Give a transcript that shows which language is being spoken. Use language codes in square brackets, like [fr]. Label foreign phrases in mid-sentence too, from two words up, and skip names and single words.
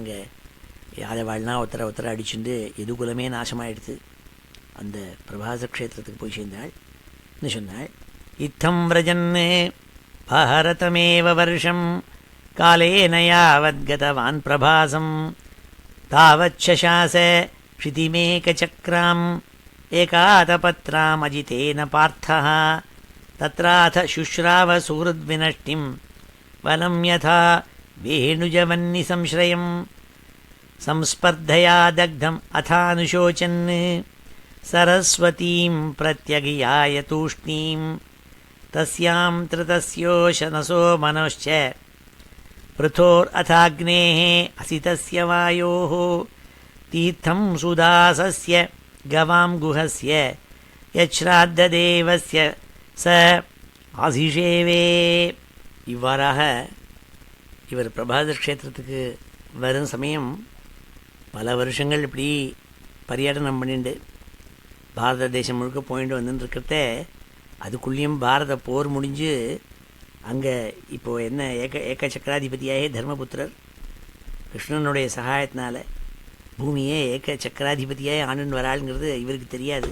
[ta] அங்கே யாதவாள்னா ஒருத்தரை அடிச்சுட்டு எதுகுலமே நாசமாகிடுது. அந்த பிரபாச க்ஷேத்திரத்துக்கு போய் சேர்ந்தாள். என்ன சொன்னாள், [sa] इत्थं व्रजन् भारतमेव वर्षं कालेन यावत् गतवान् प्रभासम् தாவச்சசாச क्षितिमेकचक्राम् एकादपत्राम् अजितेन पार्थः तत्राथ शुश्राव सुहृद्विनष्टिं वनं यथा वेणुजवन्निसंश्रयम् संस्पर्धया दग्धम् अथानुशोचन् सरस्वतीं प्रत्यगियाय तूष्णीं तस्यां तृतस्योशनसो मनोश्च पृथोरथाग्नेः असितस्य वायोः तीर्थं सुदासस्य गवां गुहस्य यच्राद्धदेवस्य च आसिषेवे. [ta] இவ்வாறாக இவர் பிரபாதர் க்ஷேத்திரத்துக்கு வரும் சமயம் பல வருஷங்கள் இப்படி பர்யடனம் பண்ணிட்டு பாரத தேசம் முழுக்க போயிட்டு வந்துட்டுருக்கிறத, அதுக்குள்ளேயும் பாரத போர் முடிஞ்சு அங்கே இப்போது என்ன ஏக சக்கராதிபதியாகி தர்மபுத்திரர் கிருஷ்ணனுடைய சகாயத்தினால பூமியே ஏக சக்கராதிபதியாக ஆண்டுன்னு வராளுங்கிறது இவருக்கு தெரியாது.